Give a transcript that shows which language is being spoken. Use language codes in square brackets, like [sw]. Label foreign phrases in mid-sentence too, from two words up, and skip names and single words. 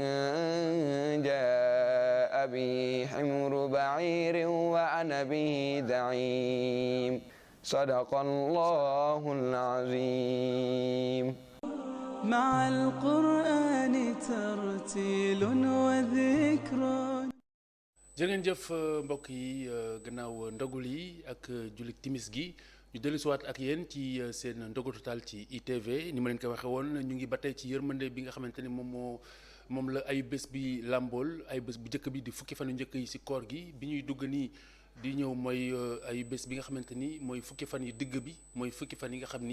[ar] جاء به حمر بعير وأنا به زعيم صدق الله العظيم مع القرآن ترتيل وذكر. [wo] jërë ngeen jëf mbokk yi gannaaw ndogul yi ak jullit timis gi ñu dellusiwaat ak yéen ci seen Ndogu Total ci ITV ni ma leen ko waxee woon ñu ngi ba tey ci yërmande bi nga xamante ni moom la ay bés bi làmbool ay bés bu njëkk bi di fukki fan yu njëkk yi ci koor gi bi ñuy dugg nii di ñëw mooy ay bés bi nga xamante ni mooy fukki fan yi digg bi mooy fukki fan yi nga xam